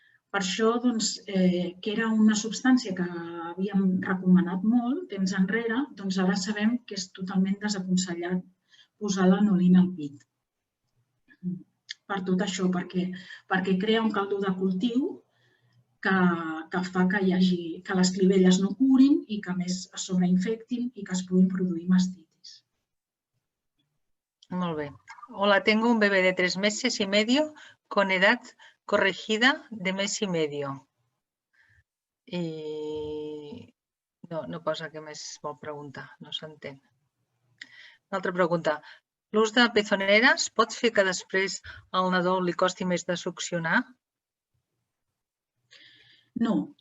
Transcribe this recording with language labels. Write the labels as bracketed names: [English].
[Catalan] Per això, que era una substància que havíem recomanat molt temps enrere, ara sabem que és totalment desaconsellat posar lanolina al pit. Per tot això, perquè crea un caldo de cultiu que fa que les clivelles no curin i que a més es sobreinfectin i que es puguin produir mastitis. Molt bé. [Spanish] Hola, tengo un bebé de 3 meses y medio con edad corregida de mes y medio. [Catalan] i no posa què més vol preguntar, no s'entén. Una altra pregunta. L'ús de pezoneres pot fer que després al nadó li costi més de succionar? No.